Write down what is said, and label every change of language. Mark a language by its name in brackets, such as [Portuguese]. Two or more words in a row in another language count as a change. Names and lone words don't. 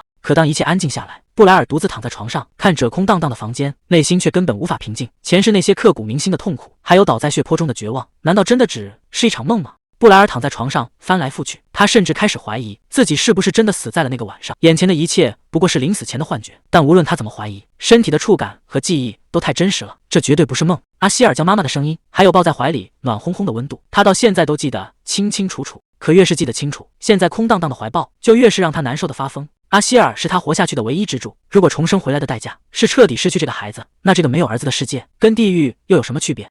[Chinese] 可當一切安靜下來，布萊爾獨自躺在床上，看着空蕩蕩的房間，內心卻根本無法平靜。前世那些刻骨銘心的痛苦，還有倒在血泊中的絕望，難道真的只是一場夢嗎？布萊爾躺在床上翻來覆去，他甚至開始懷疑自己是不是真的死在了那個晚上。眼前的一切不過是臨死前的幻覺，但無論他怎麼懷疑，身體的觸感和記憶都太真實了，這絕對不是夢。阿希爾叫媽媽的聲音，還有抱在懷裡暖烘烘的溫度，他到現在都記得清清楚楚。可越是記得清楚，現在空蕩蕩的懷抱就越是讓他難受的發瘋。阿希爾是他活下去的唯一支柱，如果重生回來的代價是徹底失去這個孩子，那這個沒有兒子的世界跟地獄又有什麼區別？